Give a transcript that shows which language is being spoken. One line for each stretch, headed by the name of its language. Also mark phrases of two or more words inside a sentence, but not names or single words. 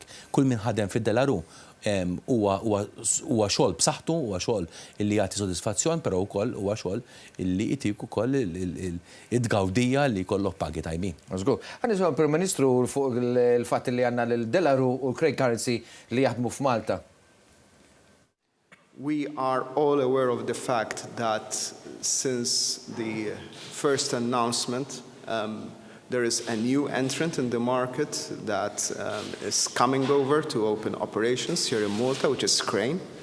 Maltese: Kull min ħadem fid-Delaru huwa xogħol b'saħħtu, huwa xogħol illi jagħti sodisfazzjon, però wkoll huwa xogħol illi jtik ukoll id-tgawdija li jkollok pagi tajbin. Żgur. Ħanisma' Prim Ministru fuq il-fatt li għandna l-Delaru u l-Credit Currency li jaħdmu f'Malta.
English: We are all aware of the fact that since the first announcement, there is a new entrant in the market that is coming over to open operations here in Malta, which is Crane.